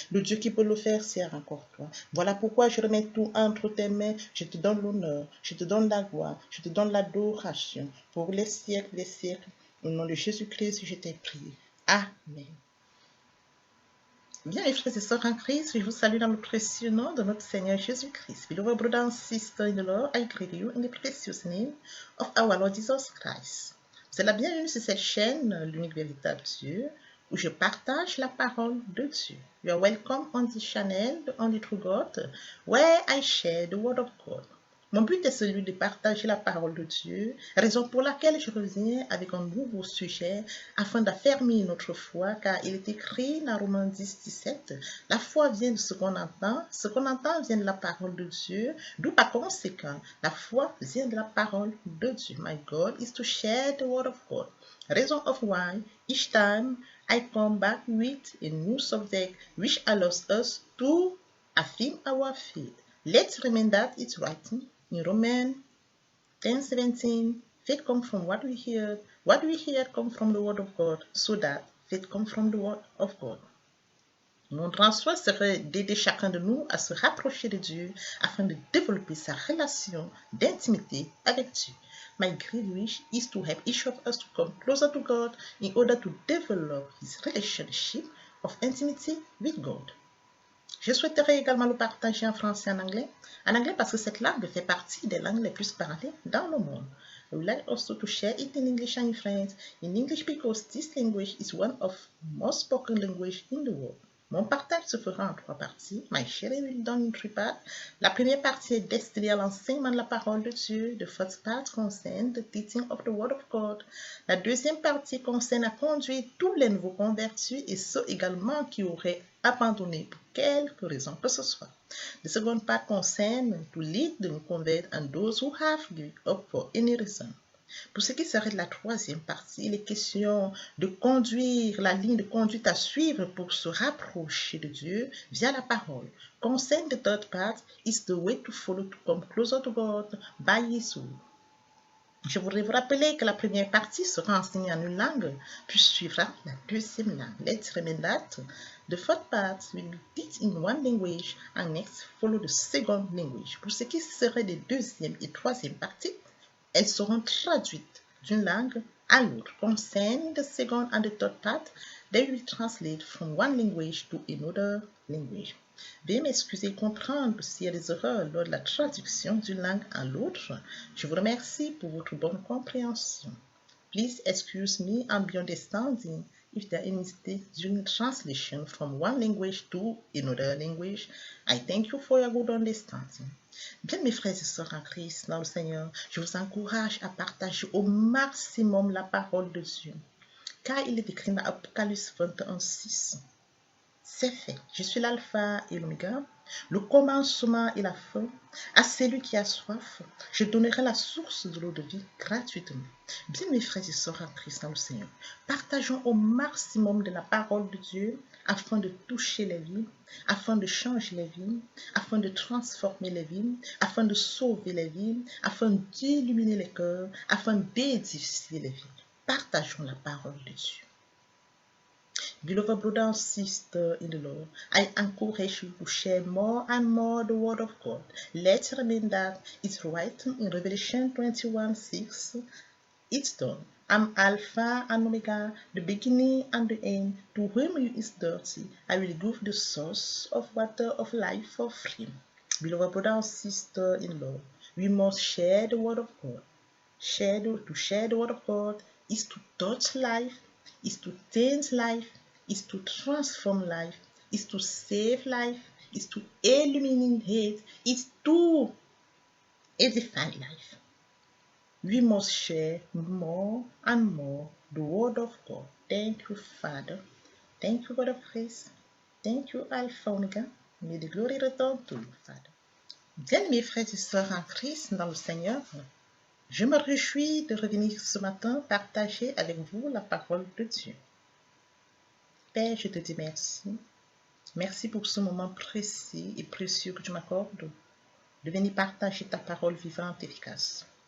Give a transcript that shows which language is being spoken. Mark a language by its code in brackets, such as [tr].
[fr] Le Dieu qui peut le faire, c'est encore toi. Voilà pourquoi je remets tout entre tes mains. Je te donne l'honneur. Je te donne la gloire. Je te donne l'adoration. Pour les siècles des siècles. Au nom de Jésus-Christ, je t'ai prié. Amen. Bien, mes frères et sœurs en Christ, je vous salue dans le précieux nom de notre Seigneur Jésus-Christ. [en] Beloved brothers and sisters in the Lord, I greet you in the precious name of our Lord Jesus Christ. [fr] C'est la bienvenue sur cette chaîne, l'unique véritable Dieu, où je partage la parole de Dieu. [en] You are welcome on this channel, the only true God, where I share the word of God. [fr] Mon but est celui de partager la parole de Dieu, raison pour laquelle je reviens avec un nouveau sujet afin d'affermir notre foi, car il est écrit dans Romains 10, 17, la foi vient de ce qu'on entend vient de la parole de Dieu, d'où par conséquent, la foi vient de la parole de Dieu. [en] My goal is to share the word of God. Reason of why each time I come back with a new subject which allows us to affirm our faith. Let's remember that it's written in Romans 10:17, faith comes from what we hear comes from the word of God, so that faith comes from the word of God. [fr] Notre answer serait d'aider chacun de nous à se rapprocher de Dieu afin de développer sa relation d'intimité avec Dieu. [en] My great wish is to help each of us to come closer to God in order to develop his relationship of intimacy with God. [fr] Je souhaiterais également le partager en français et en anglais. En anglais parce que cette langue fait partie des langues les plus parlées dans le monde. [en] I would like also to share it in English and in French. In English because this language is one of most spoken language in the world. [fr] Mon partage se fera en trois parties. [en] My sharing will be done in three parts. [fr] La première partie est destinée à l'enseignement de la parole de Dieu. [en] The first part concerns the teaching of the word of God. [fr] La deuxième partie concerne à conduire tous les nouveaux convertis et ceux également qui auraient abandonné pour quelque raison que ce soit. [en] The second part concerne to lead the new converts and those who have given up for any reason. [fr] Pour ce qui serait de la troisième partie, il est question de conduire la ligne de conduite à suivre pour se rapprocher de Dieu via la parole. [en] Concern the third part is the way to follow to come closer to God by His word. [fr] Je voudrais vous rappeler que la première partie sera enseignée en une langue, puis suivra la deuxième langue. [en] Let's remember that the first part will be taught in one language and next follow the second language. [fr] Pour ce qui serait des deuxième et troisième parties, elles seront traduites d'une langue à l'autre. [en] Concerning the second and the third part, they will translate from one language to another language. [fr] Veuillez m'excuser et comprendre s'il y a des erreurs lors de la traduction d'une langue à l'autre. Je vous remercie pour votre bonne compréhension. [en] Please excuse me and be understanding if there are any mistakes during translation from one language to another language. I thank you for your good understanding. [fr] Bien, mes frères et sœurs en Christ, dans le Seigneur, je vous encourage à partager au maximum la parole de Dieu. Car il est écrit dans Apocalypse 21:6. C'est fait. Je suis l'alpha et l'oméga, le commencement et la fin. À celui qui a soif, je donnerai la source de l'eau de vie gratuitement. Bien, mes frères et sœurs en Christ dans le Seigneur, partageons au maximum de la parole de Dieu afin de toucher les vies, afin de changer les vies, afin de transformer les vies, afin de sauver les vies, afin d'illuminer les cœurs, afin d'édifier les vies. Partageons la parole de Dieu. [en] Beloved brother and sister in the Lord, I encourage you to share more and more the word of God. Let's remember that it's written in Revelation 21:6. It's done. I'm Alpha and Omega, the beginning and the end. To whom you is thirsty, I will give the source of water of life for free. Beloved brother and sister in the Lord, we must share the word of God. To share the word of God is to touch life, is to change life, is to transform life, is to save life, is to illuminate, is to edify life. We must share more and more the word of God. Thank you, Father. Thank you, God of grace. Thank you, Alpha Omega. May the glory return to you, Father. [fr] Bien, mes frères et sœurs en Christ dans le Seigneur, je me réjouis de revenir ce matin partager avec vous la parole de Dieu. Père, je te dis merci. Merci pour ce moment précis et précieux que tu m'accordes de venir partager ta parole vivante et efficace.